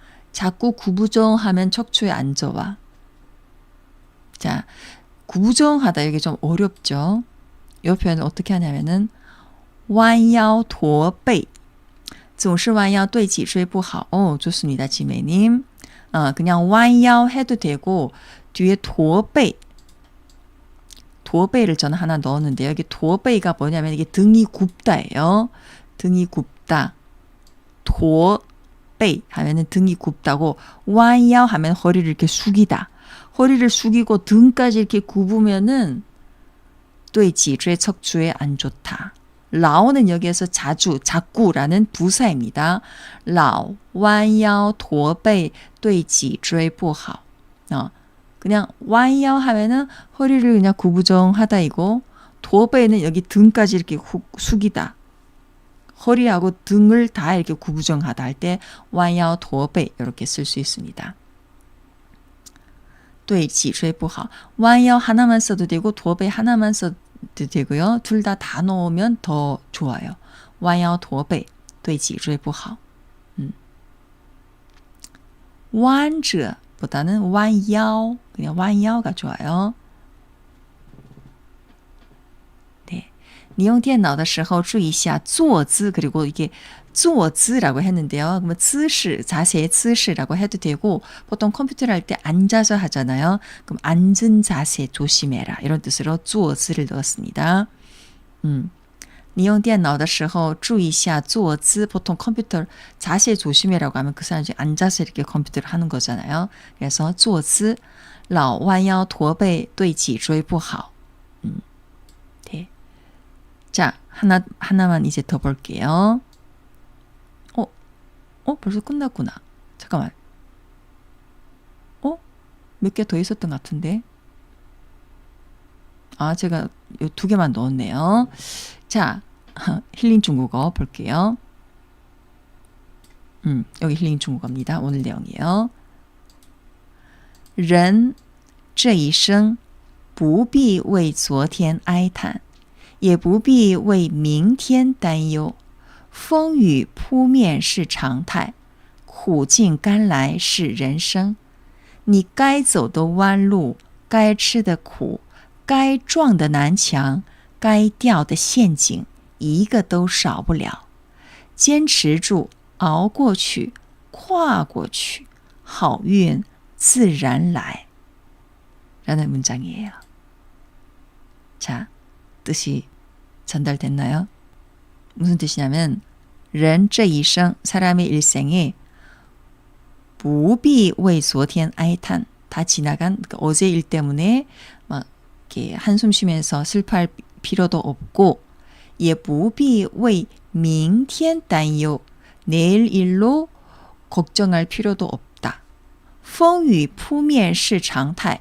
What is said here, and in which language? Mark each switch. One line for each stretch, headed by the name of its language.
Korean: 자꾸 구부정하면 척추에 안 좋아. 자, 구부정하다 이게 좀 어렵죠. 이 표현을 어떻게 하냐면은
Chinese: 弯腰驼背总是弯腰对脊椎不好.
Korean: 좋습니다. 지매님. 그냥 弯腰 해도 되고 뒤에 驼背 驼背를 저는 하나 넣었는데요. 여기 驼背가 뭐냐면 이게 등이 굽다예요. 등이 굽다. 驼背 하면은 등이 굽다고 弯腰 하면 허리를 이렇게 숙이다. 허리를 숙이고 등까지 이렇게 굽으면은
Chinese: 对脊椎
Korean: 척추에 안 좋다. 라오는 여기에서 자꾸라는 부사입니다.
Chinese: 라오, 弯腰, 驼背, 对脊椎不好.
Korean: 그냥 弯腰 하면은 허리를 그냥 구부정하다 이고 驼背는 여기 등까지 이렇게 숙이다. 허리하고 등을 다 이렇게 구부정하다 할 때 弯腰驼背 이렇게 쓸 수 있습니다.
Chinese: 对脊椎不好.
Korean: 弯腰 하나만 써도 되고 驼背 하나만 써도 되고요. 둘 다 넣으면 더 좋아요.
Chinese: 弯腰驼背对脊椎不好.
Korean: 弯着 보다는 弯腰 그냥 弯腰가 좋아요. 네.
Chinese: 你用电脑的时候注意一下坐姿
Korean: 그리고 이게 坐姿라고 했는데요. 그러면 姿势, 자세의 姿势라고 해도 되고 보통 컴퓨터를 할 때 앉아서 하잖아요. 그럼 앉은 자세 조심해라. 이런 뜻으로 坐姿를 넣었습니다.
Chinese: 你用电脑的时候注意一下坐姿
Korean: 보통 컴퓨터 자세 조심해라고 하면 그 사람이 앉아서 이렇게 컴퓨터를 하는 거잖아요. 그래서
Chinese: 坐姿老弯腰驼背对脊椎不好.
Korean: 네. 자, 하나만 이제 더 볼게요. 벌써 끝났구나. 잠깐만. 몇 개 더 있었던 것 같은데. 제가 요 2개만 넣었네요. 자, 힐링 중국어 볼게요. 여기 힐링 중국어입니다. 오늘 내용이에요.
Chinese: 人这一生不必为昨天哀叹也不必为明天担忧风雨扑面是常态，苦尽甘来是人生。你该走的弯路，该吃的苦，该撞的南墙，该掉的陷阱，一个都少不了。坚持住，熬过去，跨过去，好运自然来。
Korean: 라는 문장이에요. 자, 뜻이 전달됐나요? 무슨 뜻이냐면
Chinese: 人这一生,
Korean: 사람의 일생에
Chinese: 不必为昨天哀叹.
Korean: 다 지나간 그러니까 어제 일 때문에 막 이렇게 한숨 쉬면서 슬퍼할 필요도 없고
Chinese: 也不必为明天担忧.
Korean: 내일 일로 걱정할 필요도 없다.
Chinese: 风雨扑面是常态.